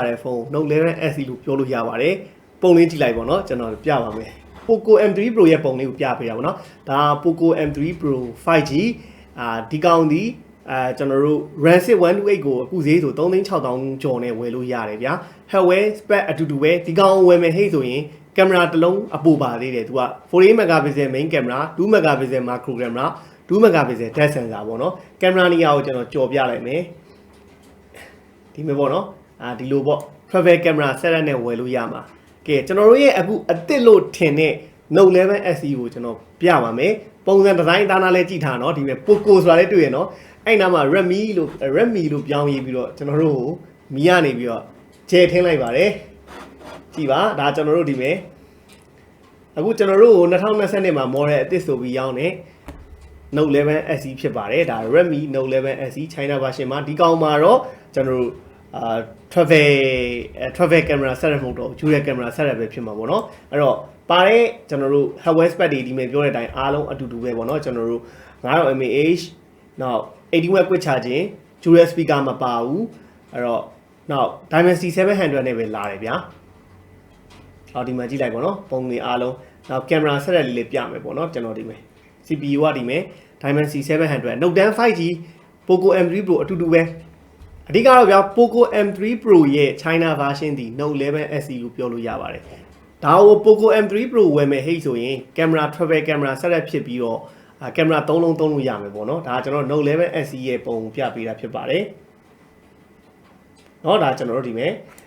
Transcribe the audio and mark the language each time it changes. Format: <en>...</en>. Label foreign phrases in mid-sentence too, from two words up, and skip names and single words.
<my>တဲ့ဖုန်း Note 11 SE လို့ပြောလို့ရပါတယ်ပုံလေးကြည့်လိုက်ပါတော့ကျွန်တော်ပြပါမယ် Poco M3 Pro ရဲ့ပုံလေးကိုပြပေးတာပေါ့နော်ဒါ Poco M3 Pro 5G ဒီကောင်ဒီကျွန်တော်တို့ RAM 128ကိုအခုဈေးဆို 36,000 ကျော်နဲ့ဝယ်လို့ရတယ်ဗျာ hardware spec အတူတူပဲဒီကောင်ဝယ်မယ်ဟဲ့ဆိုရင်ကင်မရာတစ်လုံးအပူပါသေးတယ်သူက48</my> <en>megapixel main camera</en> <my>2</my> <en>megapixel macro camera</en> <my>2</my> <en>megapixel depth sensor</en> <my>ပေါ့နော်ကင်မရာနေရာကို ကျွန်တော်ကြော်ပြလိုက်မယ်ဒီမျိုးပေါ့နော်ဒီလိုပေါ့</my> <en>travel camera setup</en> <my>နဲ့ဝယ်လို့ရမှာကဲကျွန်တော်တို့ရဲ့အခုအသစ်လို့ထင် တဲ့ Note 11 SE ကိုကျွန်တော်ပြပါမယ်ပုံစံဒီဇိုင်းသားနာလေးကြည့်ထားနော်ဒီမဲ့ Poco ဆိုတာလေးတွေ့ရနော်အဲ့နာမှာ Redmi လို့ပြောင်းရေးပြီးတော့ကျွန်တော်တို့ကိုမီကနေပြီးတော့ကျဲထင်းလိုက်ပါတယ်ကြည့်ပါဒါကျွန်တော်တို့ဒီမဲ့အခုကျွန်တော်တို့ကို2022မှာ model အသစ်ဆိုပြီးရောင်းနေ Note 11 SE ဖြစ်ပါတယ်ဒါ Redmi Note 11 SE</my> <en>China version</en> <my>မှာဒီကောင်မှာတော့ကျွန်တော်တို့</my> <en>travel camera setup</en> <my>မဟုတ်တော့</my> <en>dual camera setup</en> <my>ပဲဖြစ်မှာပေါ့နော်အဲ့တော့ပါတဲ့ကျွန်တော်တို့</my> <en>hardware spec</en> <my>တွေဒီမဲ့ပြောတဲ့အတိုင်းအားလုံးအတူတူပဲပေါ့နော်ကျွန်တော်တို့ 900 mAh နောက်80</my> <en>watt quick charging dual speaker</en> <my>မပါဘူးအဲ့တော့နောက် Dimensity 700နဲ့ပဲလာတယ်ဗျာအော်ဒီမှာကြည့်လိုက်ပေါ့နော်ပုံတွေအားလုံးနောက်က င်မရာဆက်ရက်လေးလေးပြမယ်ပေါ့နော်ကျွန်တော်ဒီမယ် CPU ကဒီမယ် Dimensity 700 Note 10 5G Poco M3 Pro အတူတူပဲအဓိကတော့ဗျာ Poco M3 Pro ရဲ့</my> <en>China version</en> <my>ဒီ Note 11 SE လို့ပြောလို့ရပါတယ်ဒါကို Poco M3 Pro ဝယ်မယ်ဟိတ်ဆိုရင်ကင်မရာ</my> <en>travel camera</en> <my>ဆက်ရက်ဖြစ်ပြီးတော့ကင်မရာ3လုံးသုံးလို့ရမယ်ပေါ့နော်ဒါကျွန်တော် Note 11 SE ရဲ့ပုံပြပေးတာဖြစ်ပါတယ်เนาะဒါကျွန်တော်တို့ဒီမဲ့</my>